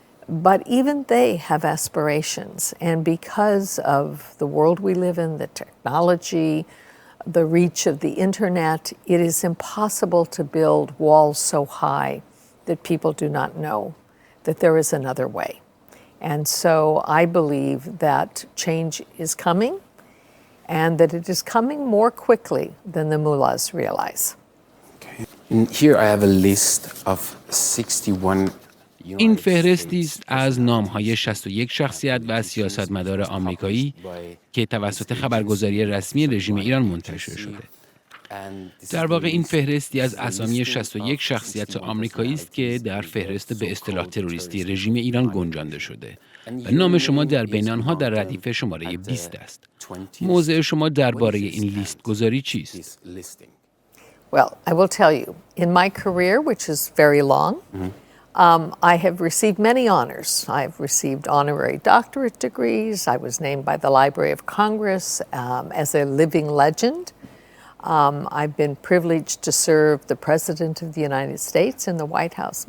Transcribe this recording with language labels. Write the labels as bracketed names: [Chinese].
[English] But even they have aspirations. And because of the world we live in, the technology, the reach of the internet, it is impossible to build walls so high that people do not know that there is another way. And so I believe that change is coming and that it is coming more quickly than the mullahs realize. Okay. Here I have a list of 61. [Persian] این فهرستی است از نام‌های 61 شخصیت و سیاستمدار آمریکایی که توسط خبرگزاری رسمی رژیم ایران منتشر شده. در واقع این فهرستی از اسامی 61 شخصیت آمریکایی است که در فهرست به اصطلاح تروریستی رژیم ایران گنجانده شده و نام شما در بین آنها در ردیف شماره 20 است. موضع شما درباره این لیست گذاری چیست؟ [English] Well, I will tell you, in my career, which is very long, I have received many honors. I've received honorary doctorate degrees. I was named by the Library of Congress as a living legend. I've been privileged to serve the President of the United States in the White House.